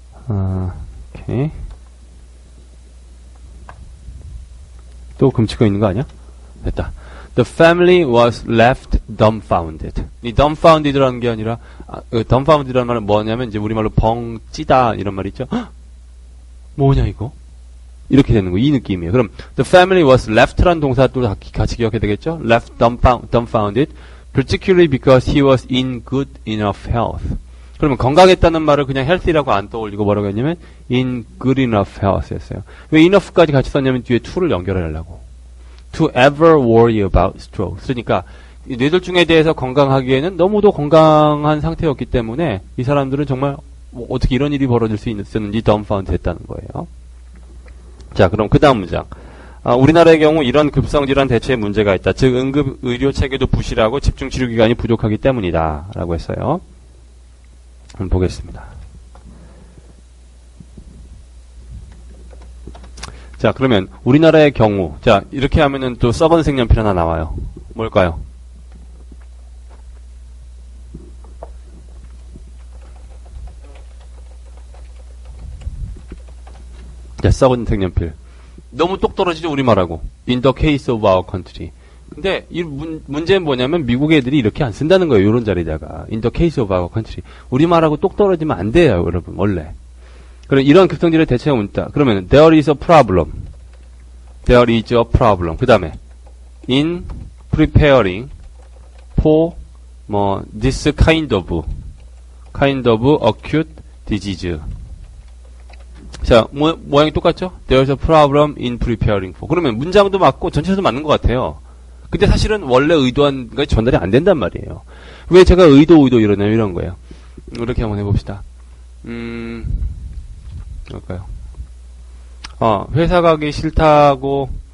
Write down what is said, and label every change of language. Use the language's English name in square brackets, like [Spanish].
[Korean] 오케이. 또 금치고 있는 거 아니야? 됐다. [English] The family was left dumbfounded. [Korean] 이 dumbfounded라는 게 아니라 dumbfounded라는 말은 뭐냐면 이제 우리말로 벙찌다 이런 말 있죠. 헉! 뭐냐 이거? 이렇게 되는 거, 이 느낌이에요. 그럼 [English] the family was left [Korean] 라는 동사 또 같이 기억해야 되겠죠? [English] left dumbfounded, particularly because he was in good enough health. [Korean] 그러면 건강했다는 말을 그냥 healthy라고 안 떠올리고 뭐라고 했냐면 [English] in good enough health [Korean] 였어요. 왜 enough까지 같이 썼냐면 뒤에 to를 연결하려고. [English] to ever worry about stroke. [Korean] 그러니까 뇌졸중에 대해서 건강하기에는 너무도 건강한 상태였기 때문에 이 사람들은 정말 어떻게 이런 일이 벌어질 수 있었는지 dumbfounded 했다는 거예요. 자, 그럼 그 다음 문장. 우리나라의 경우 이런 급성질환 대처에 문제가 있다. 즉 응급 의료 체계도 부실하고 집중 치료 기관이 부족하기 때문이다. 라고 했어요. 한번 보겠습니다. 자, 그러면 우리나라의 경우, 자, 이렇게 하면은 또 썩은 색연필 하나 나와요. 뭘까요? 자, 썩은 색연필. 너무 똑 떨어지죠, 우리말하고. [English] In the case of our country. [Korean] 근데 이 문제는 뭐냐면 미국 애들이 이렇게 안 쓴다는 거예요. 이런 자리다가. [English] In the case of our country. [Korean] 우리말하고 똑 떨어지면 안 돼요, 여러분. 원래. 그럼 이런 급성질의 대체가 있다. 그러면 [English] there is a problem. There is a problem. 그 다음에 in preparing for this kind of acute disease. [Korean] 자, 모양이 똑같죠? [English] There is a problem in preparing for. [Korean] 그러면 문장도 맞고 전체도 맞는 것 같아요. 근데 사실은 원래 의도한 게 전달이 안 된단 말이에요. 왜 제가 의도 이러냐면 이런 거예요. 이렇게 한번 해봅시다. 뭘까요? 회사 가기 싫다고